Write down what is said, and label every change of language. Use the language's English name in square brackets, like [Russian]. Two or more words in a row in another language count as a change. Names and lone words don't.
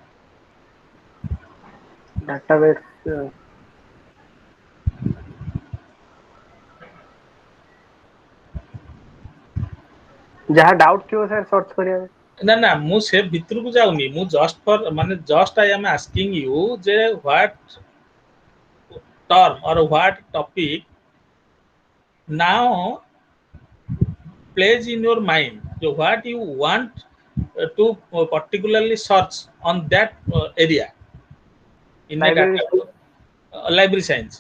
[Odia] Database. ଯାହା ଡାଉଟ୍ ଥିବ ସାର୍ ସର୍ଚ୍ଚ କରିବା ପାଇଁ। ନା ମୁଁ ସେ ଭିତରକୁ ଯାଉନି, ମୁଁ [English] just for ମାନେ just I am asking you ଯେ ହ୍ୱାଟ term or what topic now plays in your mind, so what you want to particularly search on that area in a Library. data library science.